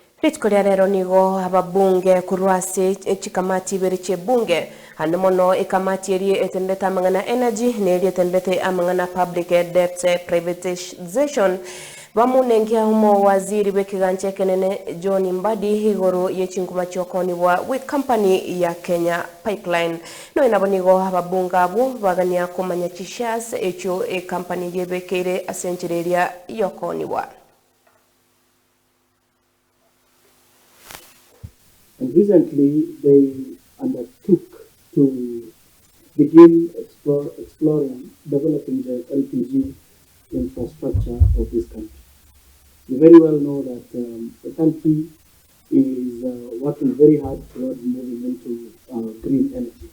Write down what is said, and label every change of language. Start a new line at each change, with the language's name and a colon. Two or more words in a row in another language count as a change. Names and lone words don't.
Gusii: Ritkoria rero nigo ababunge kurwase chikamati beriche bunge hanmono ikamati eri etendeta amangana energy neri etendete amangana
English: public debt privatization
Gusii: bamunengia humo waziri wekiganche kenene John Mbadi Igoro yechinguma chokoni wa company ya Kenya Pipeline no inabonigo ababunga abo bagania kumanya chishas echo company yebekere asenchereria yokoni wa.
English: And recently, they undertook to begin exploring developing the LPG infrastructure of this country. You very well know that the country is working very hard towards moving into green energy.